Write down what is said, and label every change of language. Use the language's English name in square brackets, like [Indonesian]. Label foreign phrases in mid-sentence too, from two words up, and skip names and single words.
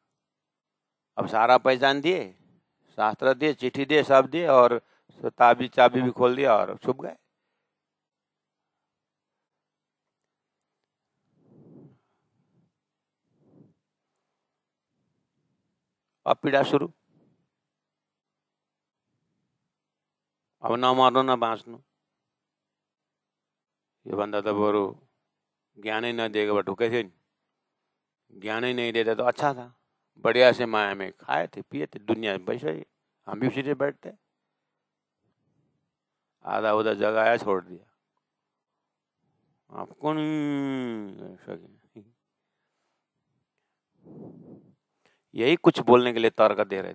[Hindi] अब सारा पहचान दिए, शास्त्र दिए, चिट्ठी दिए, सब दिए, और चाबी भी खोल दिया और छुप गए। अब पीड़ा शुरू। [Nepali] अब न मर्नु न बाँच्नु। योभन्दा त बरु ज्ञानै नदिएको भए ढुक्कै थियो नि। [Hindi] ज्ञानै नहीं देता तो अच्छा था, बढ़िया से माया में खाए थे, पिए थे, दुनिया वैसे ही हम भी उसी से बैठते। आधा उधर जगाया, छोड़ दिया। आप कौन यही कुछ बोलने के लिए तर्क दे रहे।